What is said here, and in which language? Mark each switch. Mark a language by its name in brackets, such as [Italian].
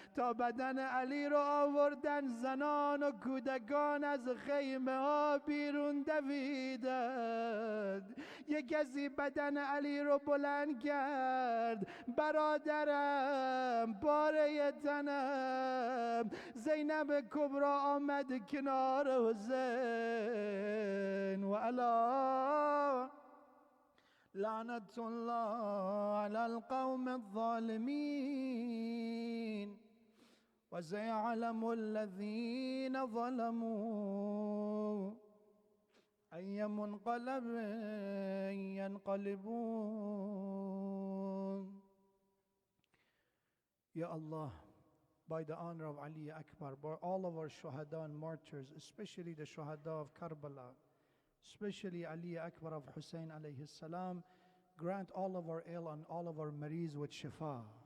[Persian] تا بدن علی را آوردن، زنان و کودکان از خیمه ها بیرون دویدند. یک کسی بدن علی رو بلند کرد، برادرم پاره تنم. زینب کبرا آمد کنار حسین و علا [Arabic] لعنت الله على القوم الظالمين وسيعلم الذين ظلموا أي منقلب ينقلبون. [English] Ya Allah, by the honor of Ali Akbar, by all of our shuhada and martyrs, especially the shuhada of Karbala, especially Ali Akbar of Hussein alayhi salam, grant all of our ill and all of our mariz with shifa.